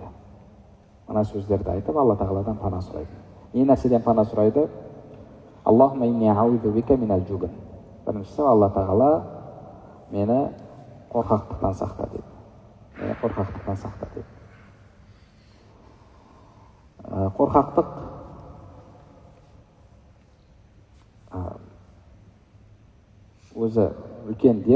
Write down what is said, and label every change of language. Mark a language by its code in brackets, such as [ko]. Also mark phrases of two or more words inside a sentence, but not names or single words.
[kk] Мына сөздерді айтып Алла тағаладан пана сұрайды. Не нәрседен пана сұрайды? [ar] اللهم إني أعوذ بك من الجبن. [kk] Біріншісі, Алла тағала мені қорқақтықтан сақта дейді. Мені қорқақтықтан сақта дейді. Қорқақтық өзі үлкен дерт.